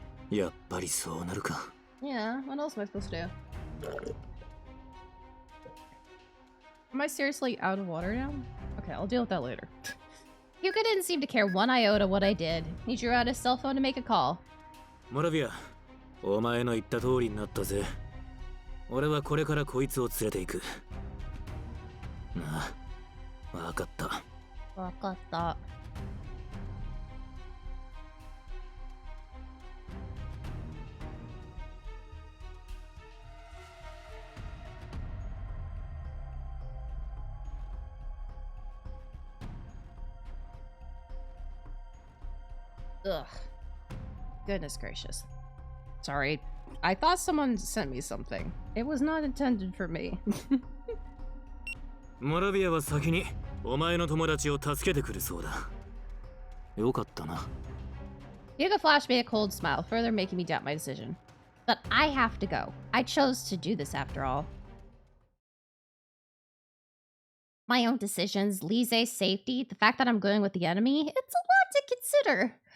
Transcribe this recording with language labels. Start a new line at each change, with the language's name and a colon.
Japanese: やっぱりそうなるか。
English: Yeah, what else am I supposed to do? Am I seriously out of water now? Okay, I'll deal with that later. Hyuga didn't seem to care one iota what I did. He drew out his cell phone to make a call.
Japanese: モラビア、お前の言った通りになったぜ。俺はこれからこいつを連れて行く。なあ、わかった。わかった。
English: Ugh. Goodness gracious. Sorry. I thought someone sent me something. It was not intended for me.
Japanese: モラビアは先にお前の友達を助けてくるそうだ。よかったな。
English: Hyuga flashed me a cold smile, further making me doubt my decision. But I have to go. I chose to do this after all. My own decisions, Lise's safety, the fact that I'm going with the enemy, it's a lot to consider.